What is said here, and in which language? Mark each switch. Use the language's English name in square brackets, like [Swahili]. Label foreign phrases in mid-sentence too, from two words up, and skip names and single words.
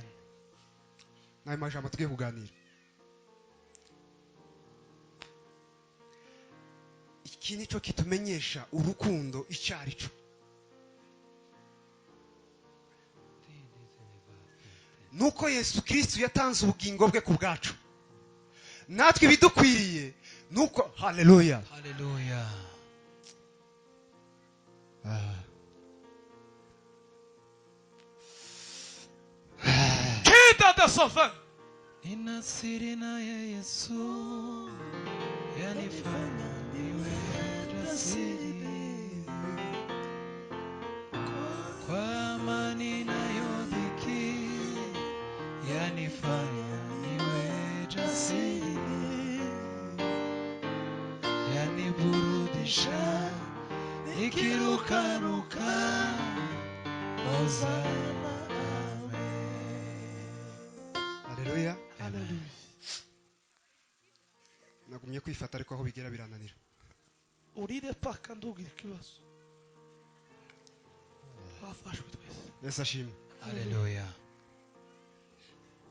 [Rundi] Nayo majambo tugiye kuganira. Iki nico kitumenyesha urukundo ico arico, nuko Yesu Kristo yatanze ubugingo bwe ku bwacu. Natwe ibidukwiriye nuko, haleluya, haleluya. Kita da sofa. [Swahili] Nina siri na Yesu yanifanya niwe jasiri, kwa amani nayo dhiki yanifanya niwe jasiri, yaniburudisha nikirukaruka, Hosana, amen. Haleluya, Haleluya. [Rundi] Nagumye kwifata ariko aho bigera birananira. Urire paka ndugira ikibazo. Wafashwe twese. Yesu ashimwe.